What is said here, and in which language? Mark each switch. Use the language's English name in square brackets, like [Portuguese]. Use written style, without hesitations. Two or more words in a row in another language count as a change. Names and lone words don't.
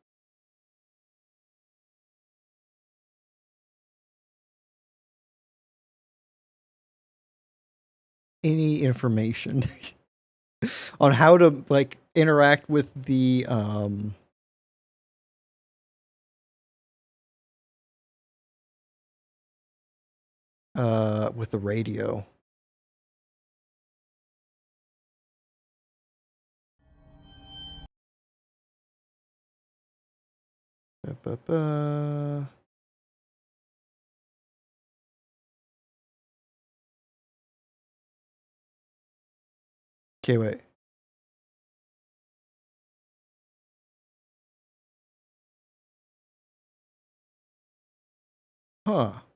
[English] information on how to like interact with the with the radio. Ba-ba-ba. Okay, wait. Huh.